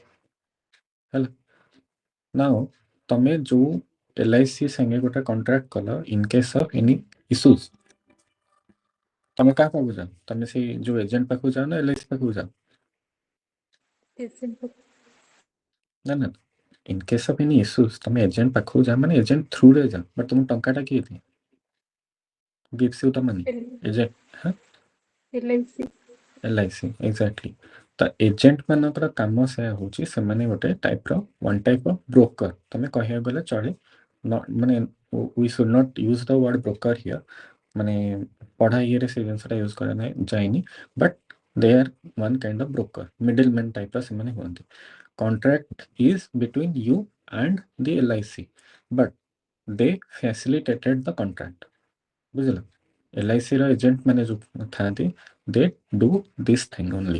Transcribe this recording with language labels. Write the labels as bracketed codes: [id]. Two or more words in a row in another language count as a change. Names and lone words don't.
[or] ହେଲା, ନାଉ ତମେ ଯେଉଁ LIC ସାଙ୍ଗେ ଗୋଟେ କଣ୍ଟ୍ରାକ୍ଟ କଲ, [en] in case of any issues, [or] ତମେ କାହା ପାଖକୁ ଯାଅ? ତମେ ସେଇ ଯେଉଁ ଏଜେଣ୍ଟ ପାଖକୁ ଯାଅ ନା LIC ପାଖକୁ ଯାଅ? ନା ନା, [en] in case of any issues [or] ତମେ ଏଜେଣ୍ଟ ପାଖକୁ ଯାଅ, ମାନେ ଏଜେଣ୍ଟ ଥ୍ରୁରେ ଯାଅ, ବଟ୍ ତମ ଟଙ୍କାଟା କିଏ ଦିଏ? [en] gives you the money? [or] ଏଜେଣ୍ଟ। ହଁ, LIC LIC ଏକ୍ଜାକ୍ଟଲି। ତ ଏଜେଣ୍ଟ ମାନଙ୍କର କାମ ସେୟା ହେଉଛି, ସେମାନେ ଗୋଟେ [en] one type of broker, [or] ତମେ କହିବାକୁ ଗଲେ ଚଳେ। [en] ମାନେ we should not use the word broker here, [or] ମାନେ ପଢ଼ା ଇଏରେ ସେ ଜିନିଷଟା ୟୁଜ୍ କରା ଯାଏନି, [en] but they are one kind of broker middle man [or] ଟାଇପ୍ର ସେମାନେ ହୁଅନ୍ତି। [en] contract is between you and the LIC but they facilitated the contract. [or] ବୁଝିଲ, LICର ଏଜେଣ୍ଟ ମାନେ ଯେଉଁ ଥାନ୍ତି, [en] they do this thing only.